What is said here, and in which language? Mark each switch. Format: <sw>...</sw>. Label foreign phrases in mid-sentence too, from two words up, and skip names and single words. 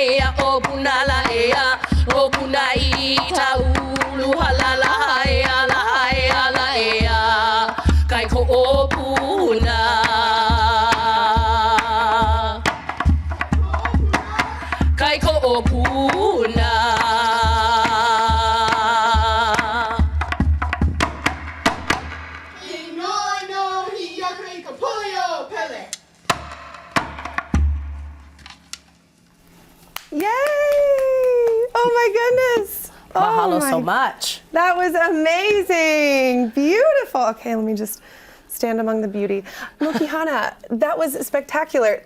<haw>o punala ea o punai ta ulu halala ea la ea la ea kai ko o puna kai ko o puna No, he yakri kapuyo pele.</haw> <en>Yay! Oh my goodness. Mahalo Oh so my- much. That was amazing. Beautiful. Okay, let me just stand among the beauty. Mokihana, that was spectacular.</en>